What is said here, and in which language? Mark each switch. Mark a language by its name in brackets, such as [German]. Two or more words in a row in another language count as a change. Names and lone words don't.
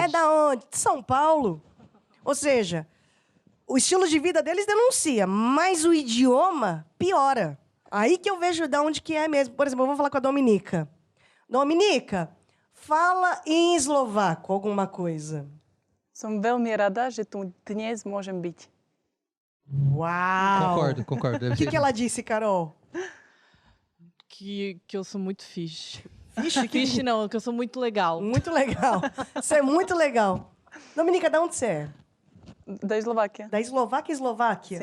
[Portuguese] É da onde? De São Paulo. Ou seja, o estilo de vida deles denuncia, mas o idioma piora. Aí que eu vejo de onde que é mesmo. Por exemplo, eu vou falar com a Dominica. Dominica, fala em eslovaco alguma coisa. [Slovak] Som veľmi rada, že tu dnes môžem byť. [Portuguese] Uau! Concordo. O que ela disse, Carol? Que eu sou muito fish. Fish Não, que eu sou muito legal. Muito legal. Isso é muito legal. Dominica, de onde você é? Da Eslováquia. Da Eslováquia, Eslováquia?